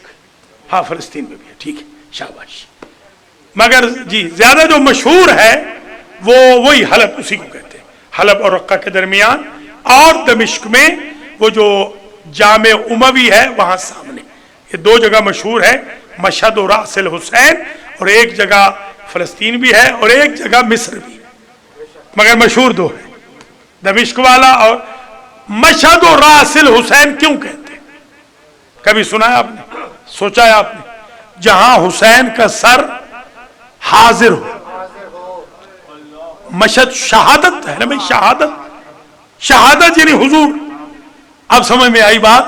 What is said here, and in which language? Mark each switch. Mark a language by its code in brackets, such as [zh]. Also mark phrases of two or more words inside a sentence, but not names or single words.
[ur] ہاں فلسطین میں بھی ہے. ٹھیک ہے شاباش. مگر جی زیادہ جو مشہور ہے وہ وہی حلب، اسی کو کہتے ہیں. حلب اور رقہ کے درمیان، اور دمشق میں وہ جو جامع اموی ہے وہاں سامنے. یہ دو جگہ مشہور ہے، مشہد و رأس الحسین. اور ایک جگہ فلسطین بھی ہے اور ایک جگہ مصر بھی، مگر مشہور دو ہے، دمشق والا. اور مشہد و رأس الحسین کیوں کہتے ہیں؟ کبھی سنا ہے آپ نے؟ سوچا ہے آپ نے؟ جہاں حسین کا سر حاضر ہو. مشہد شہادت ہے نا بھائی، شہادت. شہادت یعنی حضور. اب سمجھ میں آئی بات؟